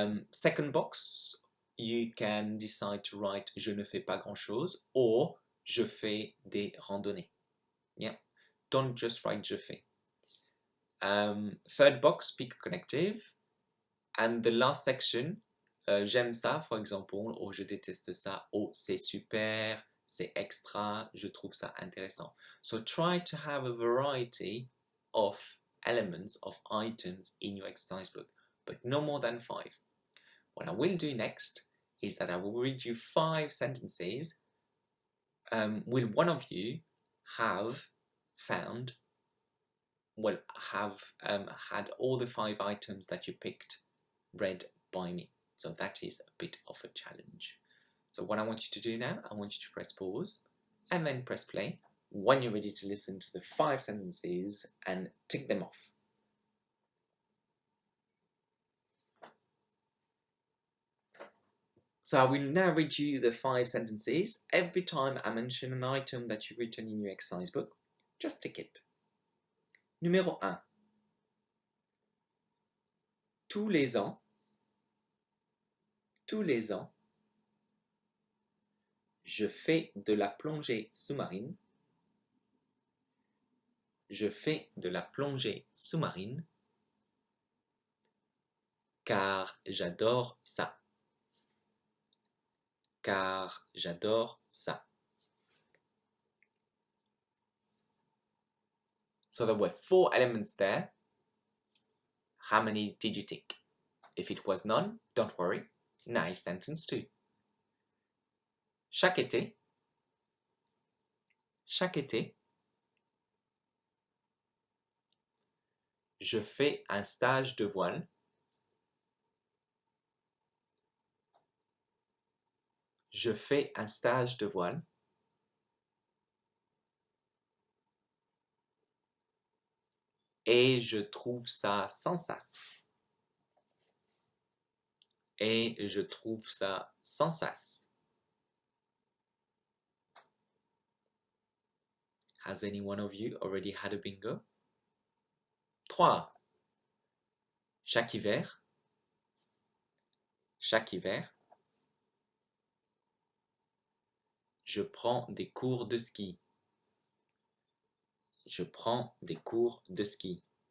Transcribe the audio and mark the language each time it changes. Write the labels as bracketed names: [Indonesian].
[English] Second box, you can decide to write [French] je ne fais pas grand chose [English] or [French] je fais des randonnées. [English] Yeah, don't just write [French] je fais. [English] Third box, pick a connective. And the last section, [French] j'aime ça, [English] for example, or [French] je déteste ça, [English] or [French] c'est super, c'est extra, je trouve ça intéressant. [English] So try to have a variety of elements, of items in your exercise book, but no more than 5. What I will do next is that I will read you 5 sentences. Will one of you have found, well, have had all the 5 items that you picked read by me? So that is a bit of a challenge. So what I want you to do now, I want you to press pause and then press play when you're ready to listen to the 5 sentences and tick them off. So I will now read you the 5 sentences. Every time I mention an item that you've written in your exercise book, just tick it. [French] Numéro 1. Tous les ans, je fais de la plongée sous-marine. Je fais de la plongée sous-marine car j'adore ça. Car j'adore ça. [English] So there were 4 elements there. How many did you tick? If it was none, don't worry. Nice sentence too. [French] Chaque été, je fais un stage de voile. Je fais un stage de voile. Et je trouve ça sans sas. Et je trouve ça sans sas. [English] Has any one of you already had a bingo? 3. [French] Chaque hiver, je prends des cours de ski. Je prends des cours de ski.